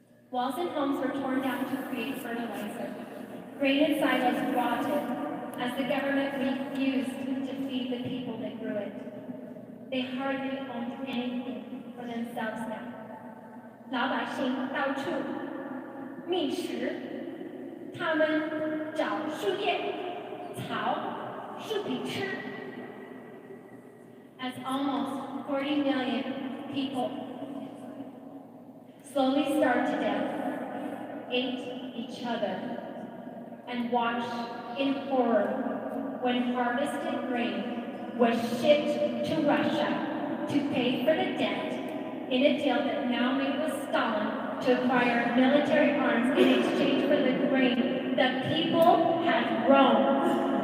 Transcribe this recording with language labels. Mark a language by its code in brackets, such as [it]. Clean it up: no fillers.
[en] Walls and homes were torn down to create fertilizer. Grain and silos rotted as the government refused to feed the people that grew it. They hardly owned anything for themselves now. [zh] 老百姓到处觅食，他们找树叶、草、树皮吃。 [en] As almost 40 million people slowly starved to death, ate each other, and watched in horror when harvested grain was shipped to Russia to pay for the debt in a deal that now made with Stalin to acquire military arms in exchange for the grain the people had grown.